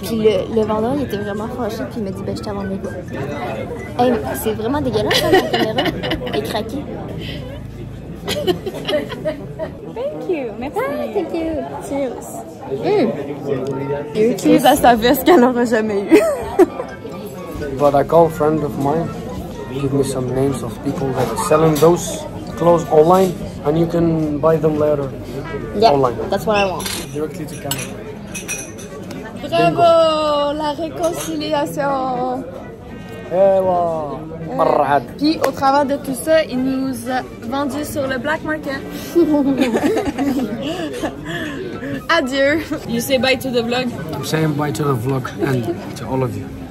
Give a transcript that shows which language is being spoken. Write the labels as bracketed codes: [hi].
[fr] Puis le vendeur, il était vraiment fâché, puis il m'a dit, ben, je t'en vendrai pas. Hey, c'est vraiment dégueulasse, hein, la caméra. Elle est craquée. [en] Thank you, merci. Ah, thank you. Cheers. [fr] Cheers à sa veste qu'elle n'aura jamais eue. [en] But I call a friend of mine, give me some names of people that are selling those clothes online, and you can buy them later online. That's what I want. Directly to Canada. [fr] Bravo, la réconciliation. [en] Hello. Marad. [fr] Puis au travers de tout ça, il nous a vendu sur le black market. [en] Adieu. You say bye to the vlog. I'm saying bye to the vlog and to all of you.